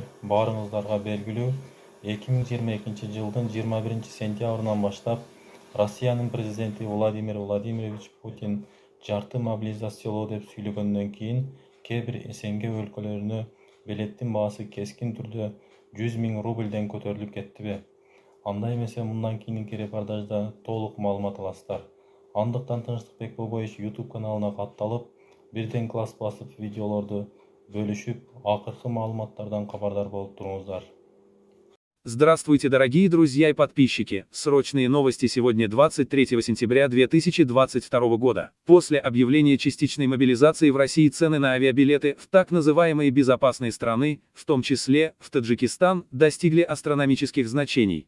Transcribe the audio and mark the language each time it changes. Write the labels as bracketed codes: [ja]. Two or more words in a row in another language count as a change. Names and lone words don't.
[ky] Баарыңыздарга белгилүү, 2022 жылдын 21 сентябрынан баштап Россиянын президенти Владимир Владимирович Путин жарты мобилизациялоо деп сүйлөгөндөн кийин кээ бир СНГ өлкөлөрүнө билеттин баасы кескин түрдө 100 000 рубльден көтөрүлүп кеттиби? Андай эмесе мындан кийинки репортажда толук маалымат аласыздар. Андыктан Тынчтыкбек Бобоевич YouTube каналына катталып, бирден класс басып видеолорду бөлүшүп, акыркы маалыматтардан кабардар болуп туруңуздар. [ru] Здравствуйте, дорогие друзья и подписчики! Срочные новости сегодня 23 сентября 2022 года. После объявления частичной мобилизации в России цены на авиабилеты в так называемые безопасные страны, в том числе в Таджикистан, достигли астрономических значений.